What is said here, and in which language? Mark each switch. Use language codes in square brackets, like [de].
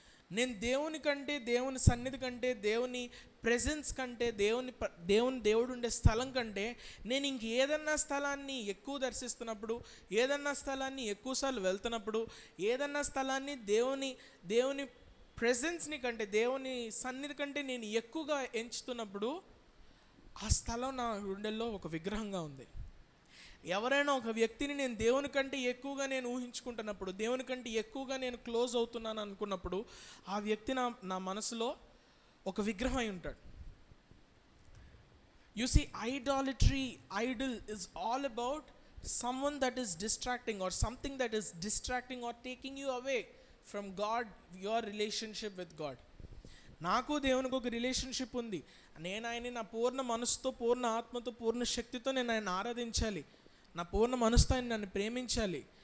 [te] నేను దేవుని కంటే, దేవుని సన్నిధి కంటే, దేవుని ప్రెజెన్స్ కంటే, దేవుడు ఉండే స్థలం కంటే నేను ఏదన్నా స్థలాన్ని ఎక్కువ దర్శిస్తున్నప్పుడు, ఏదన్నా స్థలాన్ని ఎక్కువసార్లు వెళ్తున్నప్పుడు, ఏదన్నా స్థలాన్ని దేవుని ప్రెజెన్స్ని కంటే, దేవుని సన్నిధి కంటే నేను ఎక్కువగా ఎంచుతున్నప్పుడు ఆ స్థలం నా గుండెల్లో ఒక విగ్రహంగా ఉంది. ఎవరైనా ఒక వ్యక్తిని నేను దేవుని కంటే ఎక్కువగా నేను ఊహించుకుంటున్నప్పుడు, దేవుని కంటే ఎక్కువగా నేను క్లోజ్ అవుతున్నాను అనుకున్నప్పుడు, ఆ వ్యక్తి నా మనసులో ఒక విగ్రహం అయి ఉంటాడు. [en] You see, idol is all about someone that is distracting, or something that is distracting or taking you away from God, your relationship with God. [te] నాకు దేవునికి ఒక రిలేషన్షిప్ ఉంది. నేను ఆయన్ని నా పూర్ణ మనసుతో, పూర్ణ ఆత్మతో, పూర్ణ శక్తితో నేను ఆయన ఆరాధించాలి, నా పూర్ణ మనసుతో ఆయన నన్ను ప్రేమించాలి.